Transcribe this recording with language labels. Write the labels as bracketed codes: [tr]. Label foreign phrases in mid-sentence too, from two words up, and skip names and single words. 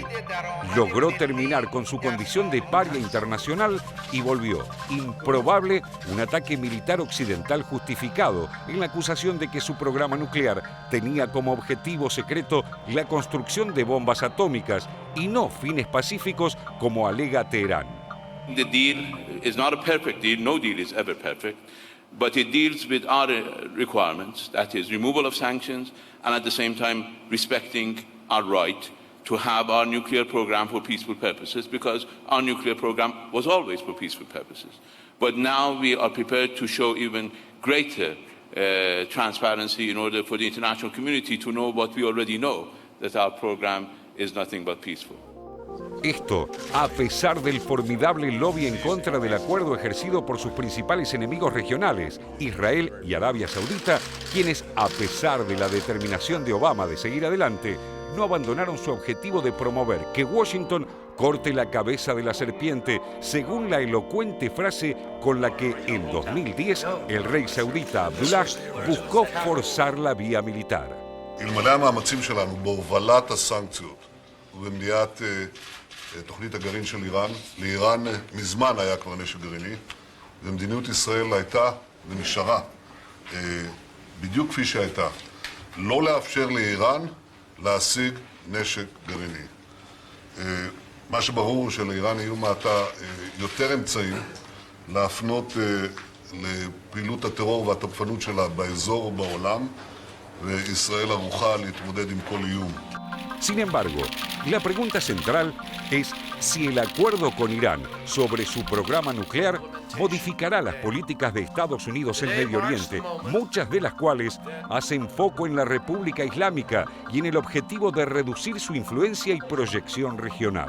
[es] Logró terminar con su condición de paria internacional y volvió improbable un ataque militar occidental justificado en la acusación de que su programa nuclear tenía como objetivo secreto la construcción de bombas atómicas y no fines pacíficos como alega Teherán. [en] The deal is not a perfect deal. No deal is ever perfect. But it deals with our requirements, that is removal of sanctions, and at the same time respecting our right to have our nuclear program for peaceful purposes, because our nuclear program was always for peaceful purposes. But now we are prepared to show even greater transparency in order for the international community to know what we already know, that our program is nothing but peaceful. [es] Esto, a pesar del formidable lobby en contra del acuerdo ejercido por sus principales enemigos regionales, Israel y Arabia Saudita, quienes, a pesar de la determinación de Obama de seguir adelante, no abandonaron su objetivo de promover que Washington corte la cabeza de la serpiente, según la elocuente frase con la que en 2010 el rey saudita Abdullah buscó forzar la vía militar. [he] אלמלא המאמצים שלנו בהובלת הסנקציות ובמניעת תוכנית הגרעין של איראן, לאיראן מזמן היה כבר נשק גרעיני, ומדיניות ישראל הייתה ונשארה בדיוק כפי שהייתה, לא לאפשר לאיראן להשיג נשק גרעיני. מה שברור שלאיראן יהיו מעתה יותר אמצעים להפנות לפעילות הטרור והתוקפנות שלה באזור ובעולם, וישראל ערוכה להתמודד עם כל איום. [es] Sin embargo, la pregunta central es si el acuerdo con Irán sobre su programa nuclear modificará las políticas de Estados Unidos en Medio Oriente, muchas de las cuales hacen foco en la República Islámica y en el objetivo de reducir su influencia y proyección regional.